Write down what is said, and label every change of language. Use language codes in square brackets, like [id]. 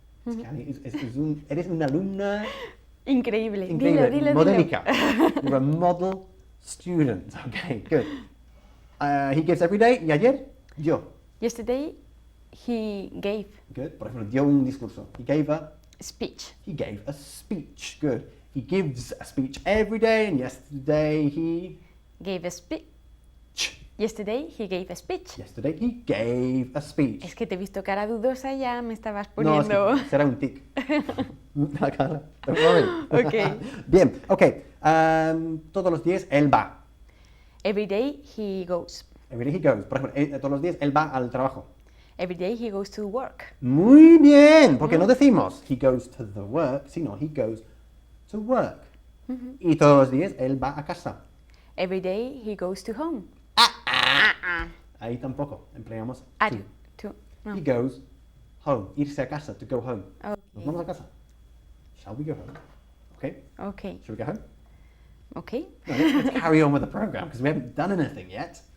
[es] Es que, Annie, eres una alumna Increíble. increíble, Dilo. [en] modélica. You're a model student. Okay, good. He gives every day. [es] ¿Y ayer? Dio. [en] Yesterday, he gave Good. [es] Por ejemplo, dio un discurso. [en] He gave a speech. speech. Good. He gives a speech every day, and yesterday he Gave a speech. Yesterday, he gave a speech. Yesterday he gave a speech. [es] Es que te he visto cara dudosa, ya me estabas No, es poniendo... que será un tic. La cara. [en] Don't worry. Ok. [es] Bien, ok. Todos los días él va. [en] Every day, he goes. Every day he goes. [es] Por ejemplo, todos los días él va al trabajo. [en] Every day, he goes to work. [es] Muy bien, porque no decimos [en] he goes to the work, [es] sino [en] he goes to work. [es] Y todos los días él va a casa. [en] Every day, he goes to home. [es] Ahí tampoco empleamos [en] At, to. to, no. He goes home. [es] Irse a casa, [en] to go home. Nos Okay. [es] vamos a casa. [en] Shall we go home? Okay. Okay. Shall we go home? Okay. No, let's carry on with the program because we haven't done anything yet.